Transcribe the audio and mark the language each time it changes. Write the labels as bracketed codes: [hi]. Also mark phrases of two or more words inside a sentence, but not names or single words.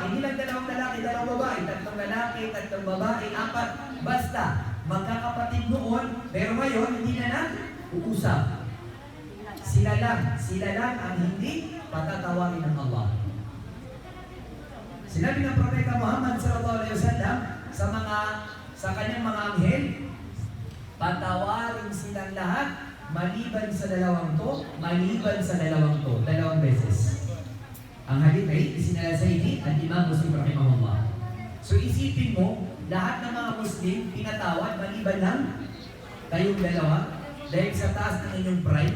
[tl] Hindi lang dalawang lalaki, dalawang babae, tatlong lalaki, tatlong babae, apat. Basta, magkakapatid noon, pero ngayon, hindi na nag-uusap. Sila lang ang hindi patatawarin ng Allah. Sinabi ng Propeta Muhammad [ar] sallallahu alaihi wasallam [tl] sa kanyang mga anghel, patawarin silang lahat maliban sa dalawang to, dalawang beses. Ang hadith ay isinala sa ini at Imam Muslim rahimahullah. So isipin mo, lahat ng mga Muslim pinatawad maliban lang kayong dalawa dahil sa taas ng inyong pride.